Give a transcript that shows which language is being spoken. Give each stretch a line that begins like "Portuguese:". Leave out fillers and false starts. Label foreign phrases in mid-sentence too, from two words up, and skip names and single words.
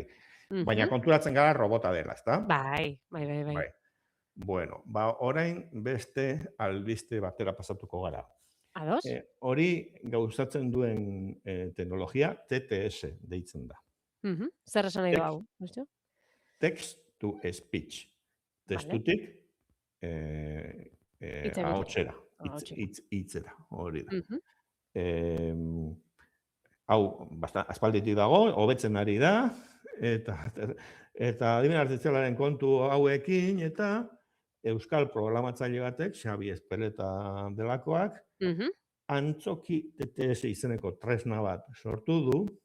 Basque: Baina konturatzen gara robota dela, ezta? Bai. Bueno, orain beste albiste batera pasatuko gara. Ados? Hori gauzatzen duen teknologia TTS deitzen da. Zer esan nahi du hau?
English: Text to speech.
Basque: Testutik ahotsera, hitzera, hori da. Hau, aspalditik dago, hobetzen ari da, eta adimen artifizialaren kontu hauekin, eta euskal programatzaile batek, Xabi Espeleta delakoak, antzoki TTS izeneko tresna bat sortu du,